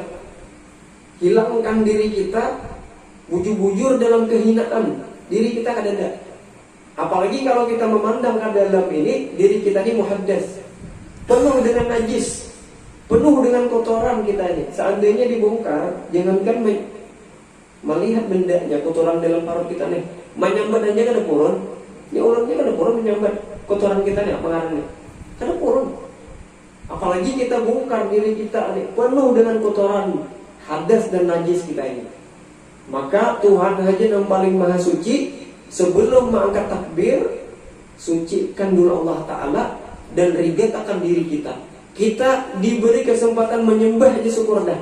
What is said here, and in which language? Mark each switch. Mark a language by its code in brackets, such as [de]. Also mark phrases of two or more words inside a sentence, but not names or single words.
[bjn] Hilangkan diri kita bujur-bujur dalam kehinaan. Diri kita kada ada. [id] Apalagi kalau kita memandang ke dalam ini, diri kita ini muhaddas, penuh dengan najis, penuh dengan kotoran kita ini. [bjn] Seandainya dibongkar, jangankan melihat bendanya, kotoran dalam parut kita nih, menyambat aja kada purun. Ya ulangnya kada purun menyambat kotoran kita nih, apa ngarannya? Kada purun. Apalagi kita bongkar diri kita nih, penuh dengan kotoran, hadas dan najis kita ini. [id] Maka Tuhan saja yang paling maha suci, sebelum mengangkat takbir, sucikan dulu Allah Ta'ala dan rigetkan diri kita. Kita diberi kesempatan menyembah aja syukur dah.